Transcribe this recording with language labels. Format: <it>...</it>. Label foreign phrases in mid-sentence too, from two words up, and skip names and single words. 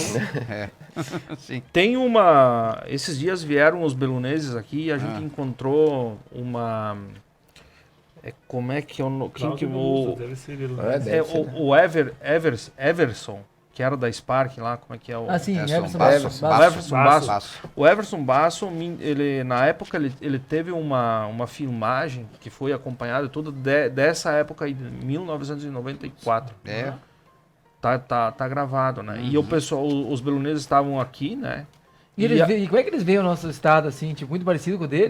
<pt>Sim. Tem uma. Esses dias vieram os beluneses aqui e a gente encontrou uma. Como é que é o. Quem que Cláudio o. deve ser ele lá. É, deve ser, né? O Everson, que era da Spark lá, como é que é o. Ah, sim, Everson Everson Basso. Basso. O Everson Basso. Basso. O Everson Basso, ele, na época, ele teve uma filmagem que foi acompanhada toda dessa época aí, de 1994. É. Tá gravado, né? E o pessoal, os beluneses estavam aqui, né? E como é que eles veem o nosso estado, assim, tipo, muito parecido com o deles?</pt>